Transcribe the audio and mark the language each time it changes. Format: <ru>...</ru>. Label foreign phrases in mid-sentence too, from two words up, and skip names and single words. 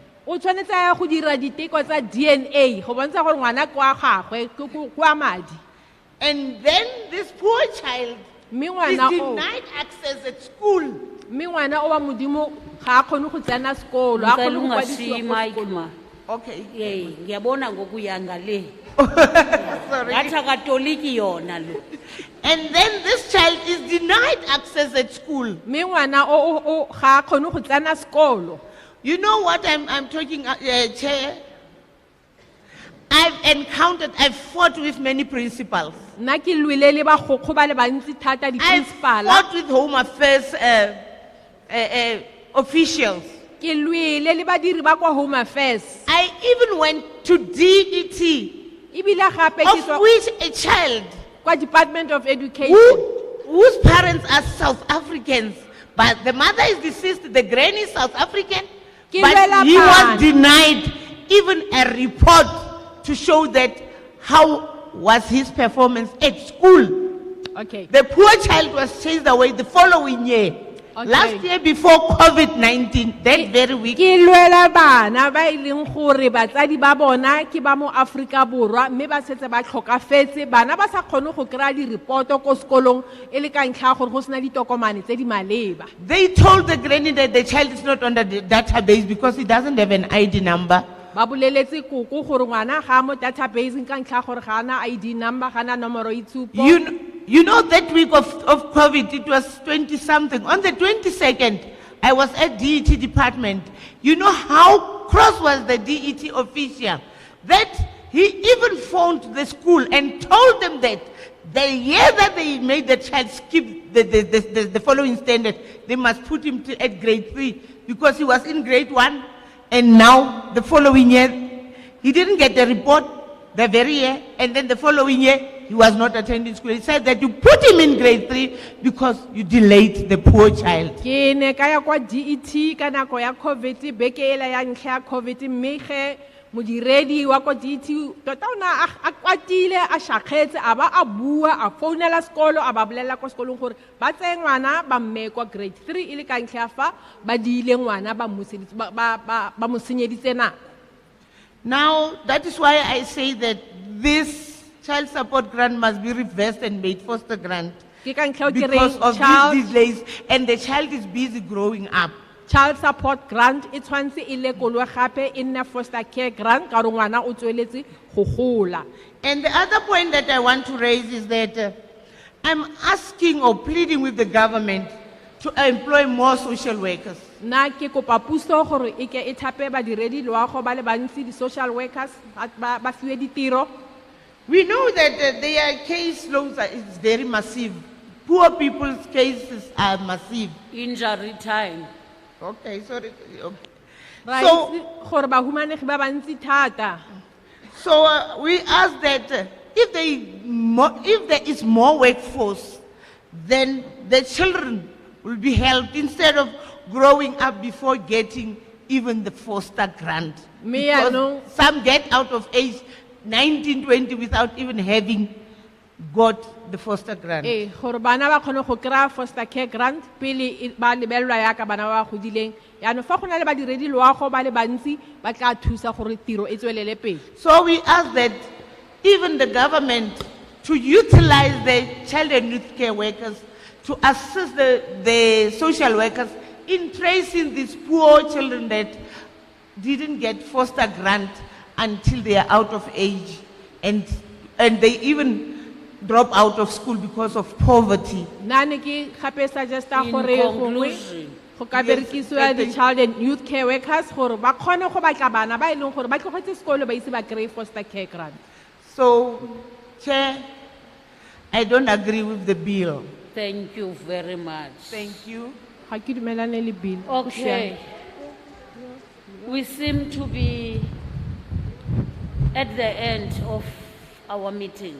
<tn>o tshwanetse a go dira diteko tsa DNA go bontsha gore ngwana ke wa gagwe ke wa madi.</tn> <en>And then this poor child</en> <tn>Mme</tn> <en>is</en> <tn>ngwana o</tn> <en>denied access at school.</en> <tn>mme ngwana o wa modimo ga a kgone go tsena sekolo a kgone go kwadisiwa ko Mike sekolong. ma.</tn> <en>Okay.</en> <zu>Ngiyabona ngokuya ngale.</zu> <en>Sorry.</en> <zu>Ngathi katoliki yona lo.</zu> <en>And then this child is denied access at school.</en> <tn>Mme ngwana o ga a kgone go tsena sekolo.</tn> <en>You know what I'm talking, Chair? I've fought with many principals.</en> <tn>Nna ke lwile le bagokgo ba le bantsi thata di</tn> <en>I've</en> <tn>principala.</tn> <en>fought with Home Affairs officials.</en> <tn>Ke lwile le badiri ba kwa Home Affairs.</tn> <en>I even went to DET,</en> <tn>Ebile gape ke</tn> <en>of</en> <tn>tswa</tn> <en>which a child</en> <tn>kwa</tn> <en>Department of Education. whose parents are South Africans, but the mother is deceased, the granny is South African,</en> <tn>Ke</tn> <en>but</en> <tn>lwela</tn> <en>he was</en> <tn>bana.</tn> <en>denied even a report to show that how was his performance at school. Okay. The poor child was chased away the following year. Okay. Last year before COVID-19, that very week.</en> <tn>Ke lwela bana ba ileng gore batsadi ba bona ke ba mo Afrika Borwa mme ba setse ba tlhokafetse bana ba sa kgone go kry-a di-reporto ko sekolong e le ka ntlha ya gore go sena ditokomane tse di maleba.</tn> <en>They told the granny that the child is not on the database because he doesn't have an ID number.</en> <tn>Ba boleletse koko gore ngwana ga mo database ka ntlha ya gore ga ana</tn> <en>ID number</en> <tn>ga ana nomoro itshupo.</tn> <en>You know that week of COVID, it was 20-something. On the 22nd, I was at DET department. You know how cross was the DET official? That he even phoned the school and told them that the year that they made the child skip the following standard, they must put him at grade 3 because he was in grade 1 and now the following year, he didn't get the report the very year and then the following year, he was not attending school. He said that you put him in grade 3 because you delayed the poor child.</en> <tn>Ke ne ka ya kwa DET ka nako ya COVID beke ela ya ntlha ya COVID mme ge modiredi wa kwa DET tota ona a kwatile a shakgetse a ba a bua a founela sekolo a ba bolela kwa sekolong gore ba tseye ngwana ba mme kwa grade 3 ile ka ntlha ya fa ba diile ngwana ba mo senyeditse nako.</tn> <en>Now, that is why I say that this child support grant must be reversed and made foster grant because of these delays and the child is busy growing up. Child support grant</en> <tn>e tshwantse e lekolwe gape e nne</tn> <en>foster care grant</en> <tn>ka re ngwana o tsweletse go gola.</tn> <en>And the other point that I want to raise is that I'm asking or pleading with the government to employ more social workers.</en> <tn>Na ke kopa puso gore e ke e thape badiredi loago ba le bantsi di</tn> <en>social workers</en> <tn>ba fiwe ditiro.</tn> <en>We know that their case loads is very massive. Poor people's cases are massive. Injury time. Okay, sorry. Okay. So we ask that if there is more workforce, then the children will be helped instead of growing up before getting even the foster grant. Because some get out of age 19, 20 without even having got the foster grant.</en> <tn>Gore bana ba kgone go kry-a</tn> <en>foster care grant</en> <tn>pele ba lebelelwa yaka bana ba godileng yaanong fa go na le badiredi loago ba le bantsi ba tla thusa gore tiro e tswelele pele.</tn> <en>So we ask that even the government to utilize the child and youth care workers to assist the social workers in tracing these poor children that didn't get foster grant until they are out of age and they even drop out of school because of poverty.</en> <tn>Nane ke gape suggesta gore gongwe go ka berekisiwa di</tn> <en>child and youth care workers</en> <tn>gore ba kgone go batla bana ba ileng gore ba tlogetse sekolo ba ise ba kry</tn> <en>foster care grant. So, Chair, I don't agree with the bill. Thank you very much. Thank you.</en> <tn>Ga ke dumelane le bill.</tn> <en>Okay. We seem to be at the end of our meeting.</en>